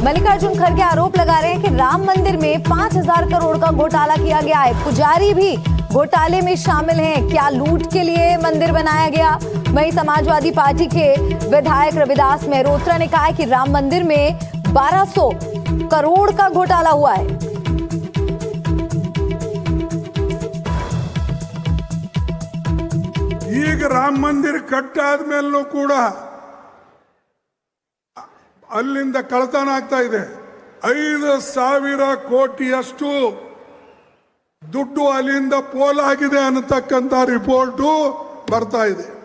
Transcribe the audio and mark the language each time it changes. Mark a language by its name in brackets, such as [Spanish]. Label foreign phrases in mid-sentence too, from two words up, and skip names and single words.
[Hindi] मल्लिकार्जुन खड़गे आरोप लगा रहे हैं कि राम मंदिर में 5,000 करोड़ का घोटाला किया गया है। पुजारी भी घोटाले में शामिल हैं। क्या लूट के लिए मंदिर बनाया गया? वहीं समाजवादी पार्टी के विधायक रविदास मेहरोत्रा ने कहा है कि राम मंदिर में 1200 करोड़ का घोटाला हुआ है। [Kannada] ಈಗ ರಾಮ ಮಂದಿರ ಕಟ್ಟಾದ್ಮೇಲೂ ಕೂಡ ಅಲ್ಲಿಂದ ಕಳ್ಳತನ ಆಗ್ತಾ ಇದೆ। 5,000 ಕೋಟಿಯಷ್ಟು ದುಡ್ಡು ಅಲ್ಲಿಂದ ಪೋಲಾಗಿದೆ ಅನ್ನತಕ್ಕಂಥ ರಿಪೋರ್ಟು ಬರ್ತಾ ಇದೆ।